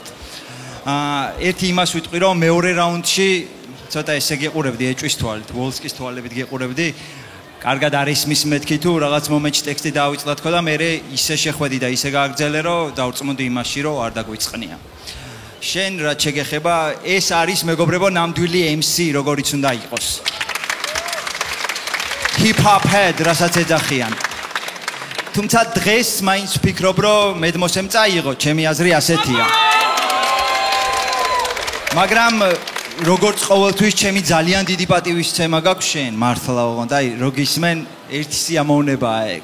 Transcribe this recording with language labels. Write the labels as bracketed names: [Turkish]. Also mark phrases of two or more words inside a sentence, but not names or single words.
[Georgian] ერთი იმას ვიტყვი, რომ მეორე რაუნდში ცოტა ესე გეყურებდი ეჭვის თვალით, ვოლსკის თვალებით გეყურებდი. კარგად არის მის მეთქი თუ რაღაც მომენტში ტექსტი დავიწყდა თქო და მე ისე შეხვედი და ისე გააგრძელე, რომ დავწმუნდი იმაში, რომ არ დაგვიწყნია. შენ რაც შეგეხება, ეს არის მეგობრებო ნამდვილი MC, როგორიც უნდა იყოს. [English] Hip-hop head, [Georgian] რასაც ეძახიან. თუმცა დღეს მაინც ვფიქრობ, რომ მედმოსემ წაიღო, ჩემი აზრი ასეთია. მაგრამ როგორც ყოველთვის ჩემი ძალიან დიდი პატივისცემა გაქვს შენ, მართლა ოღონდ, აი, რო გისმენ, ერთი სიამოვნებაა ეგ.